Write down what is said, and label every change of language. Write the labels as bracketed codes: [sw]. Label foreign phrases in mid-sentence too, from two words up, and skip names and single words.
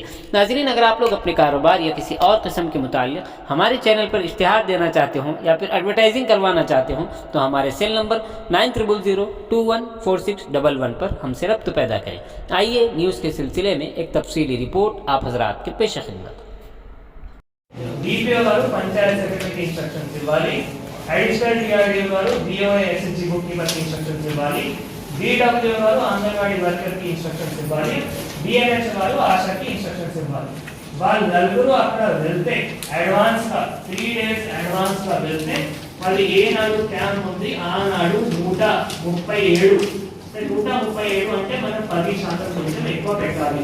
[ur] ناظرین، اگر آپ لوگ اپنے کاروبار یا کسی اور قسم کے متعلق ہمارے چینل پر اشتہار دینا چاہتے ہوں یا پھر ایڈورٹائزنگ کروانا چاہتے ہوں تو ہمارے سیل نمبر 9000214611 پر ہم سے رابطہ پیدا کریں۔ آئیے نیوز کے سلسلے میں ایک تفصیلی رپورٹ آپ حضرات کے پیش خدمت۔ [te] DPO గారు పంచాయత్ సెక్రటరీకి ఇన్స్ట్రక్షన్స్ ఇవ్వాలి, అడిషనల్ DRDO గారు BOA SHG [en] book keeper [te] కి ఇన్స్ట్రక్షన్స్ ఇవ్వాలి, BWO గారు అంగన్వాడీ వర్కర్ కి ఇన్స్ట్రక్షన్స్ ఇవ్వాలి, BNH గారు ఆశాకి ఇన్స్ట్రక్షన్స్ ఇవ్వాలి। వాళ్ళు నలుగురు అక్కడ వెళ్తే అడ్వాన్స్ గా 3 డేస్ అడ్వాన్స్ గా వెళ్తే మళ్ళీ ఏ నాడు క్యాంప్ ఉంది ఆ నాడు 137 137 అంటే మనం 10% కొంచెం ఎక్కువ పెట్టాలి।